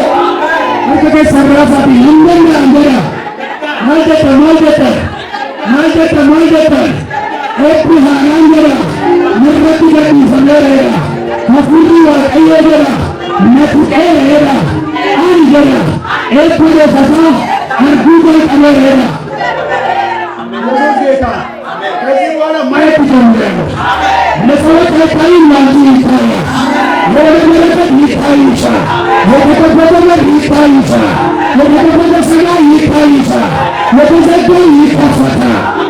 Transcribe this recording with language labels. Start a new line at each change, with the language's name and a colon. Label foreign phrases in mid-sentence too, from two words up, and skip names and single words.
Oromo: Akka keessa raasaati hin danda'an jedha maal jetta eebbi haaraan jedha nurratti gadhiifameera hafuurri waaqayyoo jedha na tuqeera ani jedha eebbi dhokataa arguu jalqabeera.
Amharic: ከዚህ በኋላ ማየት ጀምሬያለሁ። ለሰዎች አይታይም ማለት ይታያል። ለመለከት ይታይ ይችላል። የተከፈተ በር ይታይ ይችላል። የተከፈተ ሰማይ ይታይ ይችላል። የተዘጋ ይከፈታል።